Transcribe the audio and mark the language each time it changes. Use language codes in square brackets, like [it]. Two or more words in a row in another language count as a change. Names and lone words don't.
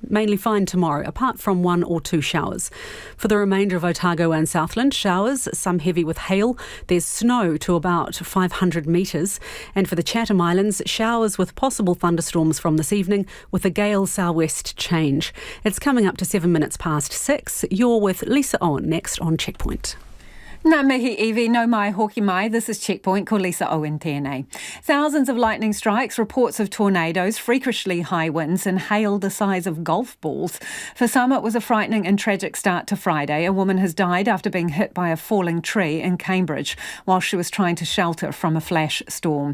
[en] Mainly fine tomorrow, apart from 1 or 2 showers. For the remainder of Otago and Southland, showers, some heavy with hail. There's snow to about 500 metres. And for the Chatham Islands, showers with possible thunderstorms from this evening with a gale southwest change. It's coming up to 7 minutes past 6. You're with Lisa Owen next on Checkpoint. [mi] Ngā mihi iwi, no mai hoki mai. [en] This is Checkpoint, [mi] ko Lisa Owen tēnei. [en] Thousands of lightning strikes, reports of tornadoes, freakishly high winds and hail the size of golf balls. For some, it was a frightening and tragic start to Friday. A woman has died after being hit by a falling tree in Cambridge while she was trying to shelter from a flash storm.